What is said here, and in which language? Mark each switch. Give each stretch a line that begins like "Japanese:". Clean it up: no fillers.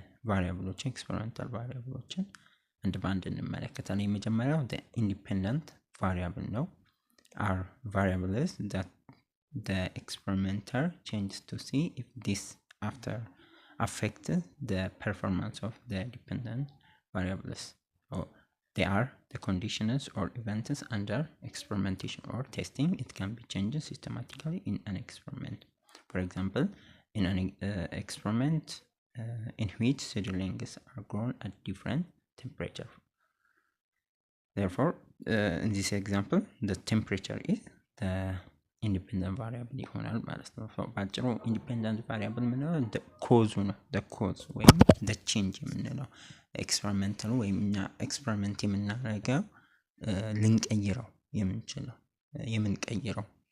Amharic: ቫሪያብሎችን ኤክስፐሪመንታል ቫሪያብሎችን አንድ በአንድ እንመለከታለን። የመጀመሪያው ኢንዲፔንደንት ቫሪያብል ነው።
English: are variables that the experimenter changes to see if this after affect the performance of the dependent variables. So they are the conditions or events under experimentation or testing. It can be changed systematically in an experiment. For example, in an experiment in which seedlings are grown at different temperature. Therefore, in this example, the temperature is the independent variable
Amharic: ይሆናል ማለት ነው። ባጭሩ ኢንዲፔንደንት ቫሪያብል ምንለው ኮዙ ነው።
English: the cause
Amharic: ወይም
English: the change
Amharic: የምንለው ኤክስፐሪመንታል ወይም እኛ ኤክስፐሪመንት የምናደርገው ልንቀይረው የምንቀይረው